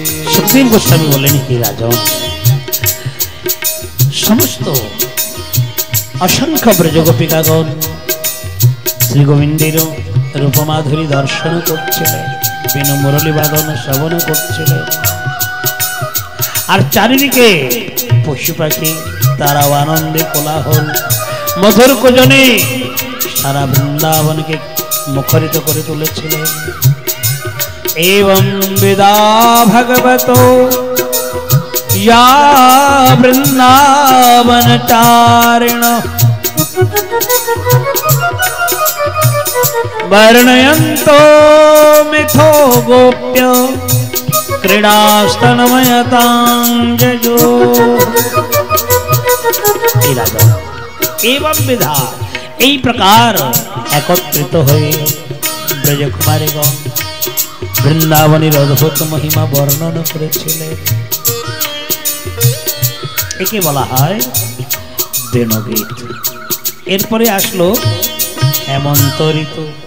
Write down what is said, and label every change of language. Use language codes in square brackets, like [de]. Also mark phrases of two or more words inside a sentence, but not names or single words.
[bn] সুখদেব গোস্বামী বলেন কি রাজন সমস্ত অসংখ্য ব্রজগোপিকাগণ শ্রী গোবিন্দের রূপমাধুরী দর্শন করছিলেন বেণু মুরলী বাদন শ্রবণ করছিলেন আর চারিদিকে পশু পাখি তারাও আনন্দে কোলাহল মধুর কোজনে সারা বৃন্দাবনকে মুখরিত করে তুলেছিলেন [sa] एवं विदा भगवतो या वृंदावन तारिण वर्णयन्तो मिथो गोप्य क्रीडास्तनमयतांजो एवं विधा [bn] এই প্রকার একত্রিত হয়ে ব্রজকুমারীগণ বৃন্দাবনের অদ্ভুত মহিমা বর্ণন করেছিলেন একে বলা হয় বেণুগীত এরপরে আসলো হেমন্ত ঋতু